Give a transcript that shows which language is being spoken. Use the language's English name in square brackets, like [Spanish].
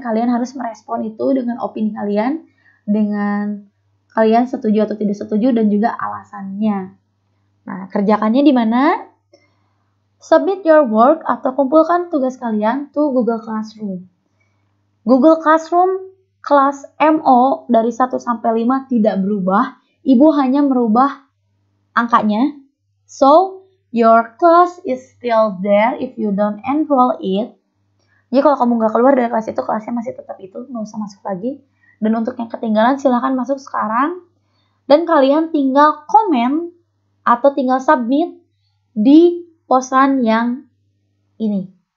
[Indonesian] Kalian harus merespon itu dengan opini kalian, dengan kalian setuju atau tidak setuju dan juga alasannya. Nah, kerjakannya di mana? [English] Submit your work [Indonesian] atau kumpulkan tugas kalian [English] to Google Classroom. [Indonesian] Google Classroom kelas MO dari 1 sampai 5 tidak berubah. Ibu hanya merubah angkanya. [English] So, your class is still there if you don't enroll it. [Indonesian] Jadi kalau kamu nggak keluar dari kelas itu, kelasnya masih tetap itu, nggak usah masuk lagi. Dan untuk yang ketinggalan, silahkan masuk sekarang. Dan kalian tinggal komen atau tinggal submit di posan yang ini.